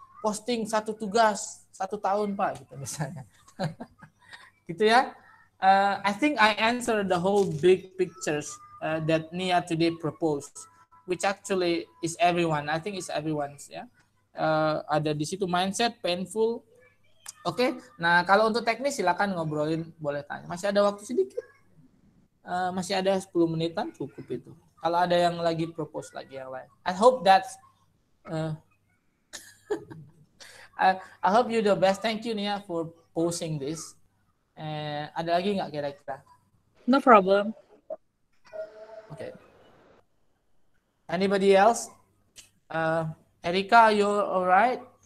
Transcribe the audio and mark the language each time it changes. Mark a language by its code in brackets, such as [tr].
[id] Posting 1 tugas 1 tahun Pak gitu misalnya. Gitu ya. [en] I think I answered the whole big pictures that Nia today proposed, which actually is everyone. I think it's everyone's ya. [id] Ada di situ mindset, painful. Oke. Nah kalau untuk teknis silakan ngobrolin, boleh tanya. Masih ada waktu sedikit. Masih ada 10 menitan cukup itu. Kalau ada yang lagi propose lagi yang lain. [en] I hope that's I hope you the best. Thank you Nia for posting this. [id] Ada lagi nggak kira-kira? [en] No problem. Okay. Anybody else? Erika, you're all right?